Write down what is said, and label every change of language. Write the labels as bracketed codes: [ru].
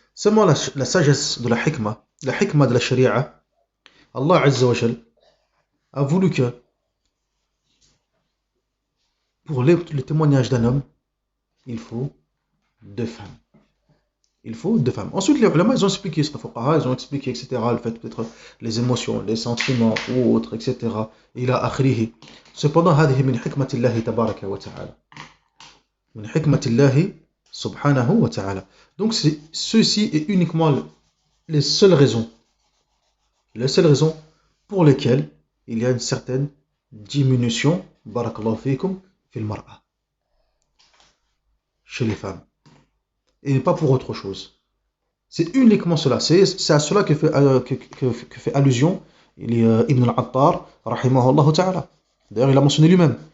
[fr] Seulement la sagesse de la hikmah de la sharia, Allah Azza wa Jal a voulu que pour le témoignage d'un homme, il faut 2 femmes. Il faut 2 femmes. Ensuite, les ulama, ils ont expliqué, ils ont expliqué, etc., le fait peut-être les émotions, les sentiments ou autres, etc. Il a akhrihi. [ar] Cependant, هذه من حكمة الله تبارك وتعالى. من حكمة الله سبحانه وتعالى. [fr] Donc, ceci est uniquement les seules raisons pour lesquelles il y a une certaine diminution, barakallahu fikum, fil mar'a, chez les femmes. Et pas pour autre chose. C'est uniquement cela. C'est à cela que fait allusion Ibn al-Attar, rahimahullah ta'ala. D'ailleurs, il a mentionné lui-même.